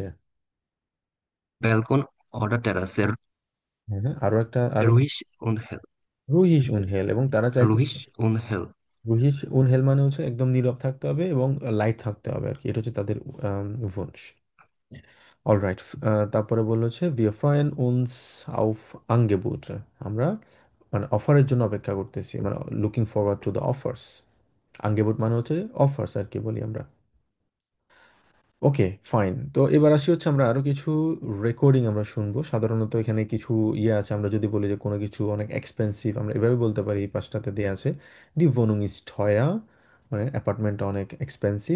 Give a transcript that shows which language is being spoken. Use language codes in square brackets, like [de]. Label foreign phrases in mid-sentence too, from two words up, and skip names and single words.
[de] Balkon oder Terrasse. [bn] হ্যাঁ হ্যাঁ, আরো একটা, আরো [de] ruhig und hell. ruhig und hell, [bn] এবং তারা চাইছে [de] ruhig und hell. ruhig und hell [bn] মানে হচ্ছে একদম নীরব থাকতে হবে এবং লাইট থাকতে হবে আর কি, এটা হচ্ছে তাদের ভুনস। অলরাইট। তারপরে বললো হচ্ছে [de] wir freuen uns auf Angebote, [bn] আমরা মানে অফারের জন্য অপেক্ষা করতেছি, মানে [en] looking forward to the offers. [bn] আঙ্গেবুট মানে হচ্ছে অফার্স আর কি বলি আমরা। [en] okay, fine. [bn] তো এবার আসি হচ্ছে আমরা আরো কিছু রেকর্ডিং আমরা শুনবো। সাধারণত এখানে কিছু ইয়ে আছে, আমরা যদি বলি যে কোনো কিছু অনেক এক্সপেন্সিভ, আমরা এভাবে বলতে পারি, এই পাশটাতে দেয়া আছে [de] die Wohnung ist teuer, [bn] মানে অ্যাপার্টমেন্টটা অনেক এক্সপেন্সিভ।